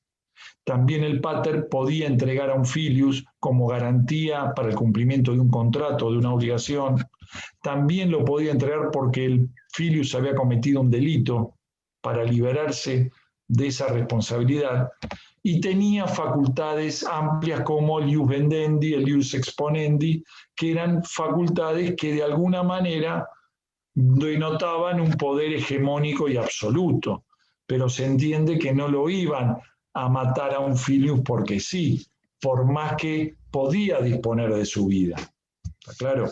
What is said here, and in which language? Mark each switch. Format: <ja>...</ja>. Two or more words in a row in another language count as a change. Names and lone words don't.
<es>También el pater podía entregar a un filius como garantía para el cumplimiento de un contrato, de una obligación. También lo podía entregar porque el filius había cometido un delito para liberarse de esa responsabilidad. Y tenía facultades amplias como el</es> <la>ius vendendi,</la> <es>el</es> <la>ius exponendi,</la> <es>que eran facultades que de alguna manera denotaban un poder hegemónico y absoluto, pero se entiende que no lo iban a matar a un filius porque sí, por más que podía disponer de su vida. ¿Está claro?</es>